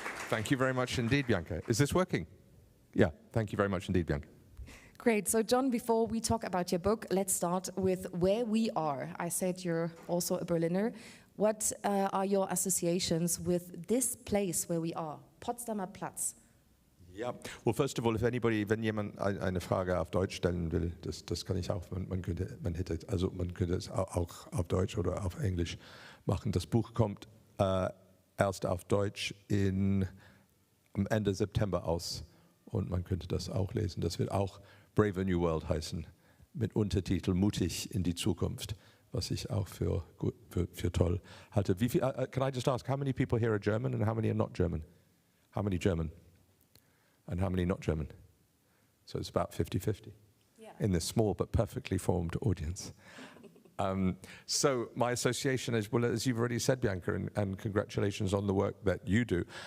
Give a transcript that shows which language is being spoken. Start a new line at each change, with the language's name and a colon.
English: Thank you very much indeed, Bianca. Is this working? Yeah, thank you very much indeed, Bianca. Great. So, John, before we talk about your book, let's start with where we are. I said you're also a Berliner. What are your associations with this place where we are, Potsdamer Platz?
German: Ja,
English: well, first of all,
German: wenn jemand eine Frage auf Deutsch stellen will, das kann ich auch. Man könnte es auch auf Deutsch oder auf Englisch machen. Das Buch kommt erst auf Deutsch am Ende September aus und man könnte das auch lesen. Das wird auch Brave New World heißen, mit Untertitel Mutig in die Zukunft, was ich auch für toll halte.
English: Can I just ask, how many people here are German and how many are not German? How many German? And how many not German? So it's about 50-50 in this small but perfectly formed audience. So my association is, well, as you've already said, Bianca, and congratulations on the work that you do.